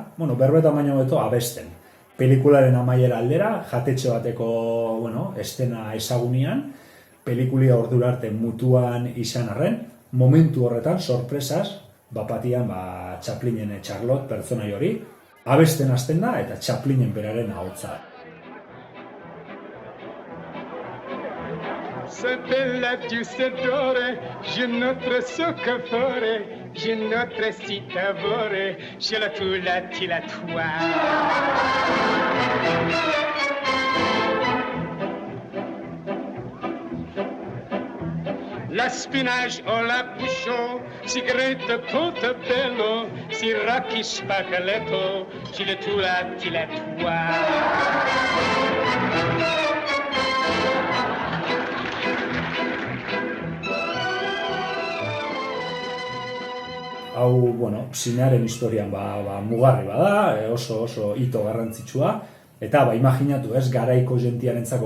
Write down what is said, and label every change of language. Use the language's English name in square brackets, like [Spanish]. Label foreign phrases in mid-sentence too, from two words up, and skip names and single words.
[Basque] Bueno, berbetan baino beto abesten. Pelikularen amaiera aldera, jatetxe bateko, estena ezagunian, pelikulia ordura arte mutuan izan arren, momentu horretan, sorpresaz, bapatian, Chaplinen Charlotte pertsonai hori, abesten hasten da, eta Chaplinen beraren ahotsa. Se bella giustatore, je notre soccafore, je notre citavore, je la la toi. La spinach o la bouchon, si grete portobello, si rocchi spaghetto, je la toi. Hau, zinearen historian mugarri bada, oso hito garrantzitsua, eta imaginatu garaiko jentiarentzako